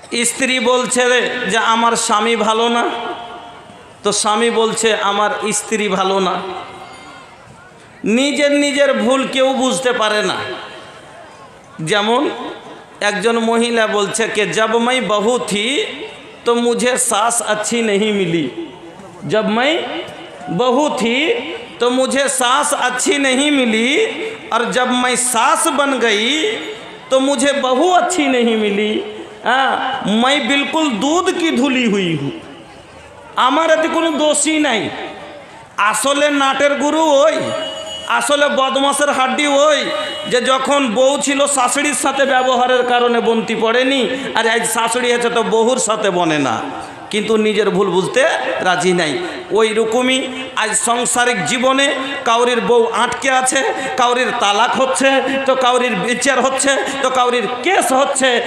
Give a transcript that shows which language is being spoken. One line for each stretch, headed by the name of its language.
Bangla: স্ত্রী বলছে যে আমার স্বামী ভালো না, তো স্বামী বলছে আমার স্ত্রী ভালো না। নিজের নিজের ভুল কেউ বুঝতে পারে না। যেমন একজন মহিলা বলছে
Hindi: कि जब मैं बहू थी तो मुझे सास अच्छी नहीं मिली, जब मैं बहू थी तो मुझे सास अच्छी नहीं मिली, और जब मैं सास बन गई तो मुझे बहू अच्छी नहीं मिली। मैं बिल्कुल दूध की धुली हुई हूँ,
Bangla: আমার এতে কোনো দোষই নাই। আসলে নাটের গুরু ওই, আসলে বদমাসের হাড্ডি ওই যে যখন বউ ছিল শাশুড়ির সাথে ব্যবহারের কারণে বন্তি পড়েনি, আর আজ শাশুড়ি আছে তো বহুর সাথে বনে না, কিন্তু নিজের ভুল বুঝতে রাজি নাই। ওই রকমই আজ সাংসারিক জীবনে কাউরির বউ আটকে আছে, কাউরির তালাক হচ্ছে, তো কাউরির বিচার হচ্ছে, তো কাউরির কেস হচ্ছে।